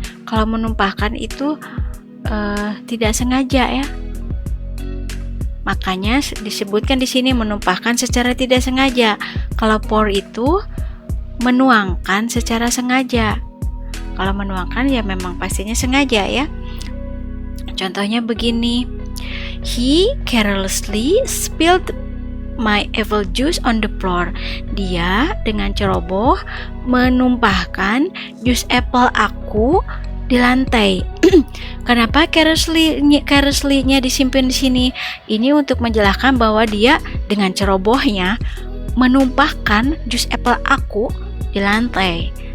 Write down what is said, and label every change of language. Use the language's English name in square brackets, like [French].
[Indonesian] Kalau menumpahkan itu tidak sengaja ya. Makanya disebutkan di sini menumpahkan secara tidak sengaja. Kalau pour itu menuangkan secara sengaja. Kalau menuangkan ya memang pastinya sengaja ya. Contohnya begini. [English] He carelessly spilled my apple juice on the floor. [Indonesian] Dia dengan ceroboh menumpahkan jus apple aku di lantai. Kenapa carelessly-nya disimpan di sini? Ini untuk menjelaskan bahwa dia dengan cerobohnya menumpahkan jus apple aku di lantai.